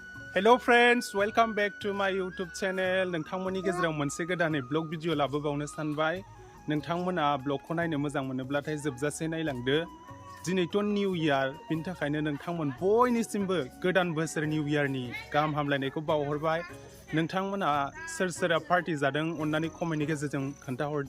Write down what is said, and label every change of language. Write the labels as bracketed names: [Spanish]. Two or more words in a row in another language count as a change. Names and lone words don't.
[English] Hello friends, welcome back to my YouTube channel. [Bodo] नोंथांमोननि गेजेराव मोनसे गोदानै [English] vlog video [Bodo] लाबोबावनो सानबाय। नोंथांमोना ब्लगखौ नायनो मोजां मोनोब्लाथाय जोबजासे नायलांदो। दिनैथ' [English] new year, [Bodo] बिनि थाखायनो नोंथांमोन बयनिसिमबो गोदान बोसोर निउ इयारनि गाहाम हामलायनायखौ बावहरबाय। नोंथांमोना सोर सोरा पार्टी जादों अन्नानै कमेन्टनि गेजेरजों खोन्थाहरदो।